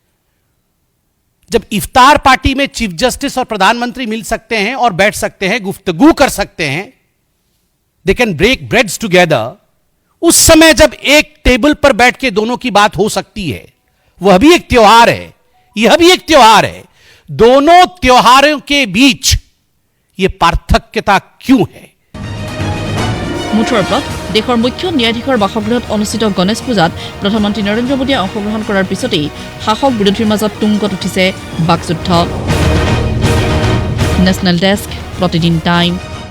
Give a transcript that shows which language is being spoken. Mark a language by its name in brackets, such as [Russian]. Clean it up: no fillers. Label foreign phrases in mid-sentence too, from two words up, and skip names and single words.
[Hindi] जब इफ्तार पार्टी में चीफ जस्टिस और प्रधानमंत्री मिल सकते हैं और बैठ सकते हैं, गुफ्तगू कर सकते हैं, [English] they can break breads together, [Hindi] उस समय जब एक टेबल पर बैठ के दोनों की बात हो सकती है, वह भी एक त्योहार है, यह भी एक त्योहार है। दोनों त्योहारों के बीच यह पार्थक्यता क्यों है? [Assamese] মুঠৰ ওপৰত দেশৰ মুখ্য ন্যায়াধীশৰ বাসগৃহত অনুষ্ঠিত গণেশ পূজাত প্ৰধানমন্ত্ৰী নৰেন্দ্ৰ মোদীয়ে অংশগ্ৰহণ কৰাৰ পিছতেই শাসক বিৰোধীৰ মাজত তুংগত উঠিছে বাকযুদ্ধ। নেশ্যনেল ডেস্ক, প্ৰতিদিন টাইম।